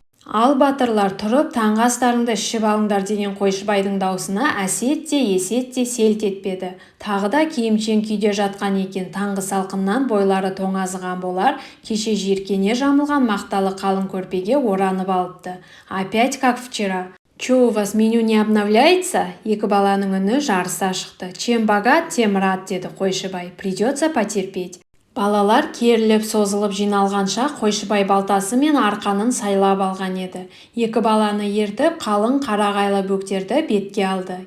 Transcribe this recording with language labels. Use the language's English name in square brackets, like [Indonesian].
[Kazakh] «Ал батырлар, тұрып таңғы астарыңды ішіп алыңдар», деген Қойшыбайдың даусына Әсет те Есет те селт етпеді. Тағы да киімшең күйде жатқан екен. Таңғы салқыннан бойлары тоңазыған болар, кеше жиіркене жамылған мақталы қалың көрпеге оранып алыпты. [Russian] «Опять как вчера». «Чё, у вас меню не обновляется?» [Kazakh] Екі баланың үні жарыса шықты. [Russian] «Чем богат, тем рад», [Kazakh] деді Қойшыбай. [Russian] «Придется потерпеть». [Kazakh] Балалар керіліп созылып жиналғанша Қойшыбай балтасы мен арқанын сайлап алған еді. Екі баланы ертіп қалың қарағайлы бөктерді бетке алды.